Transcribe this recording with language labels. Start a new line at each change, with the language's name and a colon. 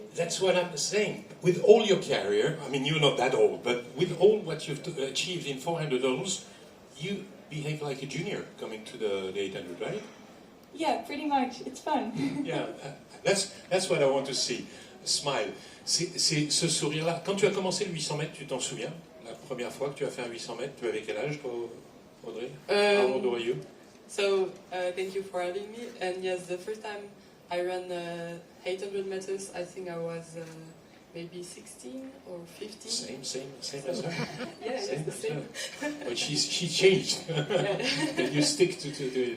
English: That's what I'm saying. With all your career, I mean, you're not that old, but with all what you've achieved in 400 hurdles, you behave like a junior coming to the 800, right? Yeah, pretty much. It's fun. Yeah, that's what I want to see. Smile.
French: C'est ce sourire-là. Quand tu as commencé le 800 mètres, tu t'en souviens? La première fois que tu as fait un 800 mètres, tu avais quel âge, toi, Audrey?
English: How old were you? So, thank you for having me. And yes, the first time I ran 800 meters, I think I was maybe 16 or 15. Same as her. Yeah, same it's the same. But she changed. And you stick to it.